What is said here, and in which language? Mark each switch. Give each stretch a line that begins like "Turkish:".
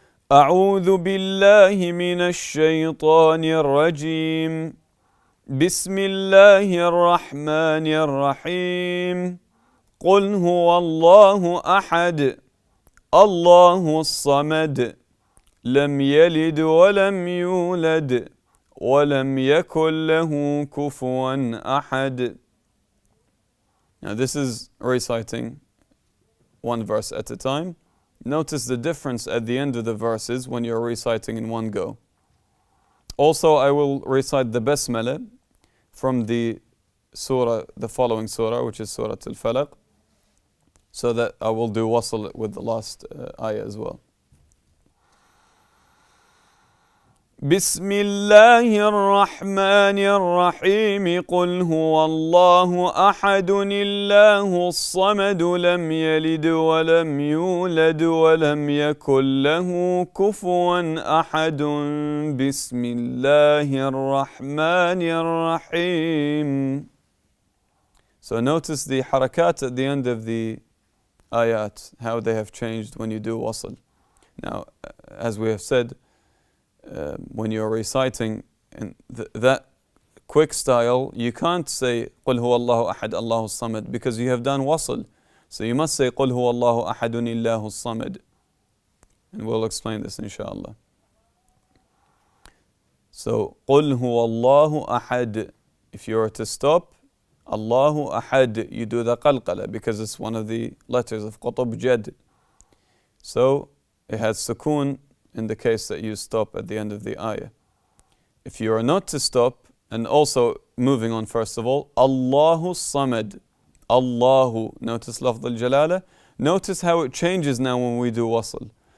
Arabic: أعوذ بالله من الشيطان الرجيم بسم الله الرحمن الرحيم قل هو الله أحد الله الصمد لم يلد ولم يولد ولم يكن له كفوا أحد.
English: Now this is reciting one verse at a time. Notice the difference at the end of the verses when you're reciting in one go. Also, I will recite the basmala from the following surah, which is Surah Al-Falaq, so that I will do wasl with the last ayah as well.
Arabic: بسم الله الرحمن الرحيم قل هو الله أحد الله الصمد لم يلد ولم يولد ولم يكن له كفوا أحد بسم الله الرحمن الرحيم.
English: So notice the harakat at the end of the ayat, how they have changed when you do wasl. Now, as we have said, when you're reciting in that quick style, you can't say
Arabic: قُلْ هُوَ اللَّهُ أَحَدٌ اللَّهُ الصَّمَدُ,
English: because you have done wasl. So you must say
Arabic: قُلْ هُوَ اللَّهُ أَحَدٌ اللَّهُ الصَّمَدُ.
English: And we'll explain this inshallah.
Arabic: So قُلْ هُوَ اللَّهُ أَحَدٌ.
English: If you were to stop, Allahu Ahad, you do the qalqala, because it's one of the letters of qutb jad. So it has sukoon in the case that you stop at the end of the ayah. If you are not to stop, and also moving on first of all, Allahu Samad, Allahu, notice lafz al-jalala, notice how it changes now when we do wasl.